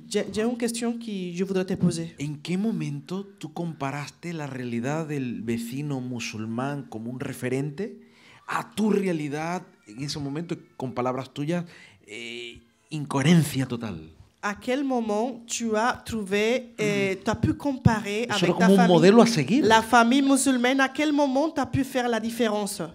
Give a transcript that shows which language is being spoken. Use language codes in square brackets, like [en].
[fr] J'ai une question que je voudrais te poser. [es] ¿En qué momento tú comparaste la realidad del vecino musulmán como un referente a tu realidad en ese momento, con palabras tuyas, incoherencia total? [fr] À quel moment tu as trouvé, tu as pu comparer avec ta famille, un modèle à seguir. La famille musulmane, à quel moment tu as pu faire la différence?